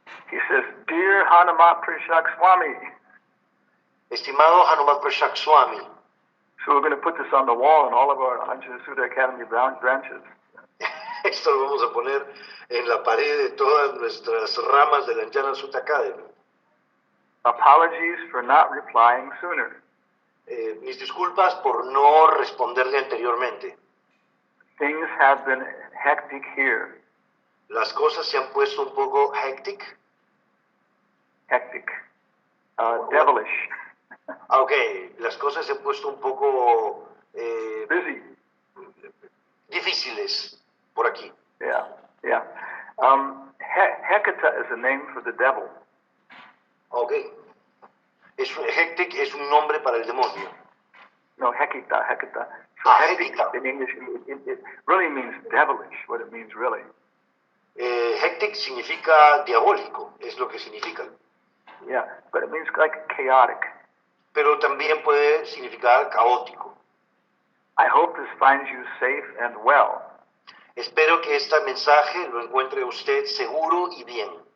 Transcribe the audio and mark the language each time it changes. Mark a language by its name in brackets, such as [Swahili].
[English] He says, Dear Hanumat Prashak Swami. [Spanish] Estimado Hanumat Prashak Swami. [English] So we're going to put this on the wall in all of our Anjana Sudha Academy branches. [Spanish] Esto lo vamos a poner en la pared de todas nuestras ramas de la Anjana Sutta Academy. [English] Apologies for not replying sooner. [Spanish] Mis disculpas por no responderle anteriormente. [English] Things have been hectic here. [Spanish] Las cosas se han puesto un poco hectic. [English] Hectic. Devilish. [Spanish] Ok, las cosas se han puesto un poco [English] Busy. [Spanish] difíciles. por aquí. [English] Yeah, yeah. Hecate is a name for the devil. Ok. [Spanish] Hectic es un nombre para el demonio. [English] No, Hecata. So Hecate. in English, it really means devilish, what it means really. [Spanish] Hectic significa diabólico, es lo que significa. [English] Yeah, but it means like chaotic. [Spanish] Pero también puede significar caótico. [English] I hope this finds you safe and well. [Spanish] Espero que este mensaje lo encuentre usted seguro y bien.